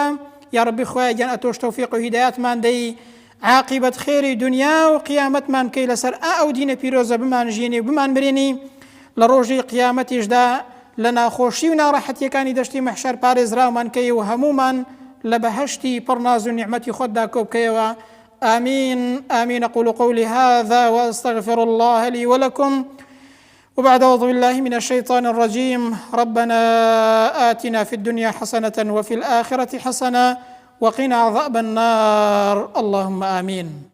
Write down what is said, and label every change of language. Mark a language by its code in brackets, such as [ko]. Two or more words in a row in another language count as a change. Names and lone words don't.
[ckb] یا ڕەبی خۆیە گیان ئەتۆش تەوفیق و هیدایەتمان دەی، عاقبەت خێری دنیا و قیامەتمان بکەی لەسەر ئەو دینە پیرۆزە بمانژێنی و بمان مرێنی، لە ڕۆژی قیامەتیشدا لە ناخۆشی و ناڕەحەتیەکانی دەشتی مەحشەر پارێزراومان کەی و هەمومان لە بەهەشتی پڕ ناز و نیعمەتی خۆتدا کۆبکەیەوە. [ar] آمين آمين. أقول قولي هذا وأستغفر الله لي ولكم. وبعد أعوذ بالله من الشيطان الرجيم. ربنا آتنا في الدنيا حسنة وفي الآخرة حسنة وقنا عذاب النار. اللهم آمين.